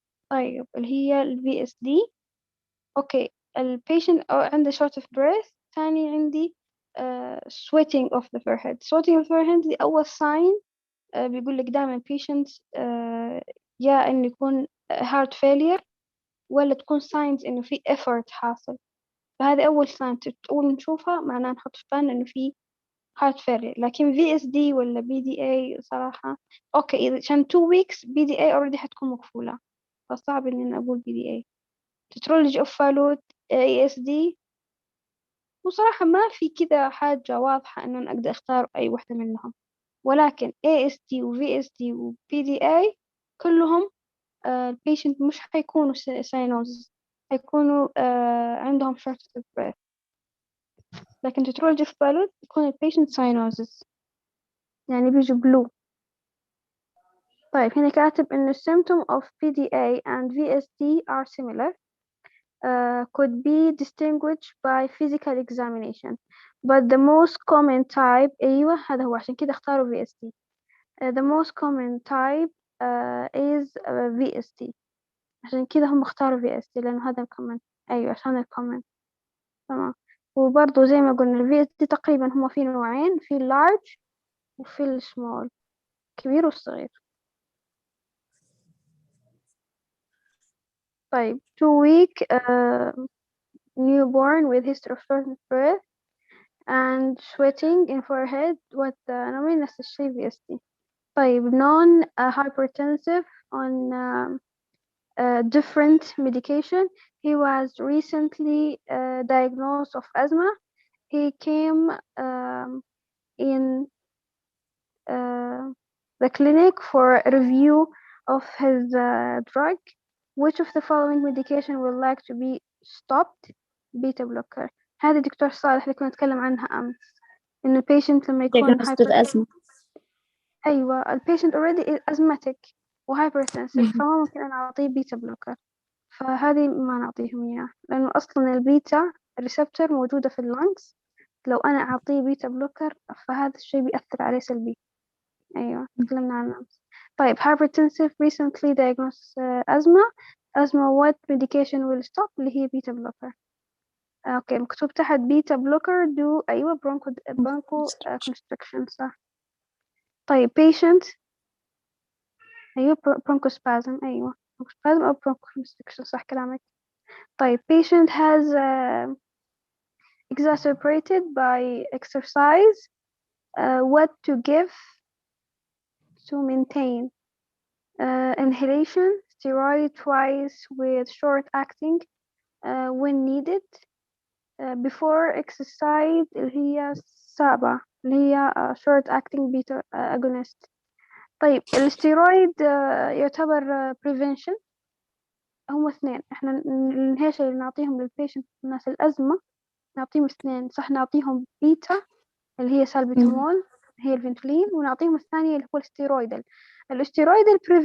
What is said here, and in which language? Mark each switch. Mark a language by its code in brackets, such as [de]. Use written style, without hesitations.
[ar] طيب اللي هي ال VSD. اوكي البيشنت عنده [en] short of breath. [ar] ثاني عندي [en] sweating of the forehead. sweating of the forehead [ar] دي أول [en] sign. [ar] بيقول لك دائما patients يا إنه يكون [en] heart failure [ar] ولا تكون signs إنه في effort حاصل. فهذه أول sign أول نشوفها معناه نحط في بالنا إنه في [en] heart failure. [ar] لكن VSD ولا BDA صراحة أوكي إذا عشان [en] 2 weeks [ar] BDA already حتكون مقفولة، فصعب إني أنا أقول BDA. [en] tetralogy of fallot [ar] ASD وصراحة ما في كذا حاجة واضحة إنه أنا أقدر أختار أي واحدة منهم، ولكن ASD و VSD و PDA كلهم البيشنت مش حيكونوا ساينوز، حيكونوا عندهم [en] shortness of breath. [ar] لكن [en] tetralogy of fallot [ar] يكون البيشنت ساينوزز يعني بيجوا blue. طيب هنا كاتب إنه [en] symptom of PDA and VSD are similar. Could be distinguished by physical examination but the most common type. [ar] أيوة هذا هو عشان كده اختاروا VSD. [en] The most common type is VSD [ar] عشان كده هم اختاروا VSD لأنه هذا الcommon. أيوة عشان الcommon تمام. وبرضو زي ما قلنا ال VSD تقريبا هم في نوعين، في large وفي small، كبير والصغير. [en] طيب 2-week newborn with history of shortness breath and sweating in forehead [ar] نوعين نفس الشيء [en] VSD. طيب non hypertensive on different medication. He was recently diagnosed of asthma. He came in the clinic for a review of his drug. Which of the following medication would like to be stopped? Beta blocker. [ar] هذا دكتور صالح اللي كنا نتكلم عنها أمس، إنه patient لما يكون [en] diagnosed with asthma. [ar] أيوة patient [en] already asthmatic [ar] وhypertensive فما ممكن أنا أعطيه بيتا بلوكر، فهذه ما نعطيهم إياه لأنه أصلا البيتا ريسبتور موجودة في اللانكس، لو أنا أعطيه بيتا بلوكر فهذا الشيء بيأثر عليه سلبي. أيوة تكلمنا عنه أمس. [en] طيب hypertensive recently diagnosed asthma what medication will stop [ar] اللي هي بيتا بلوكر. أوكي مكتوب تحت بيتا بلوكر do أيوة برونكو constriction صح. طيب patient أيوة bronchospasm أيوة bronchospasm أو bronchoconstriction صح كلامك. [en] طيب patient has exacerbated by exercise what to give to maintain inhalation steroid twice with short acting when needed before exercise [ar] اللي هي SABA اللي هي [en] short acting beta agonist. [ar] طيب الستيرويد يعتبر prevention. هم اثنين احنا الانهيشن اللي نعطيهم للبيشنت الناس الأزمة نعطيهم اثنين صح، نعطيهم بيتا اللي هي سالبيتامول هي الفنتولين، ونعطيهم الثانية اللي هو الستيرويدال